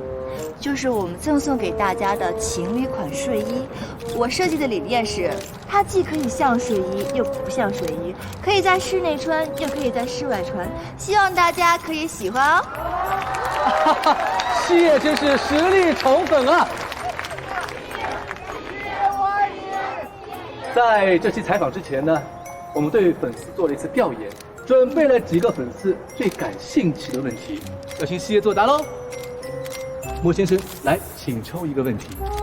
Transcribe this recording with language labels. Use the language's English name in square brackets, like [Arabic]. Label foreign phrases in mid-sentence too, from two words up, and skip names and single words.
[Chinese] 就是我們贈送給大家的情侶款睡衣。我設計的理念是，它既可以像睡衣，又不像睡衣，可以在室內穿，又可以在室外穿，希望大家可以喜歡哦。西野真是實力寵粉啊！在這期採訪之前呢，我們對粉絲做了一次調研，準備了幾個粉絲最感興趣的問題，要請西野作答嘍。莫先生，來，請抽一個問題。